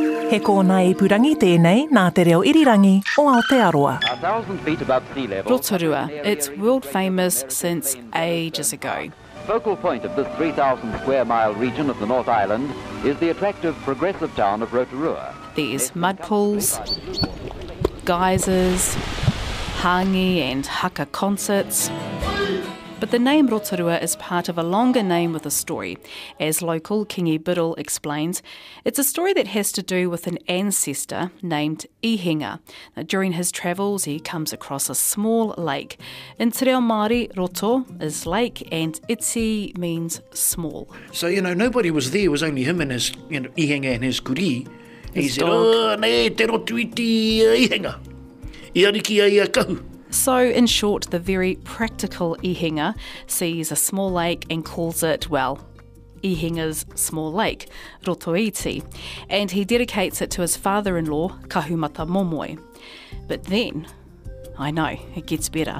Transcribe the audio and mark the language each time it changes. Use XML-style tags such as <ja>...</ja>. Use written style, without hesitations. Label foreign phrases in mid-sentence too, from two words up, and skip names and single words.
<mi>He kōna I purangi tēnei nā te reo irirangi o Aotearoa.</mi> <en>1,000 feet above sea level. Rotorua, it's world famous since ages ago. Focal point of this 3,000 square mile region of the North Island is the attractive progressive town of Rotorua. There's mud pools, geysers, hangi and haka concerts. But the name Rotorua is part of a longer name with a story. As local Kingi Biddle explains, it's a story that has to do with an ancestor named Ihenga. Now, during his travels, he comes across a small lake. In</en> <mi>te reo Māori,</mi> <en>roto is lake and itsi means small. So, nobody was there. It was only him and his, Ihenga and his kuri. He said, dog.</en> <mi>Nei, te rotu iti Ihenga. I ariki ai a kahu.</mi> <en>So, in short, the very practical Ihenga sees a small lake and calls it, well, Ihenga's small lake, Rotoiti, and he dedicates it to his father-in-law, Kahumatamomoe. But then, I know, it gets better.</en>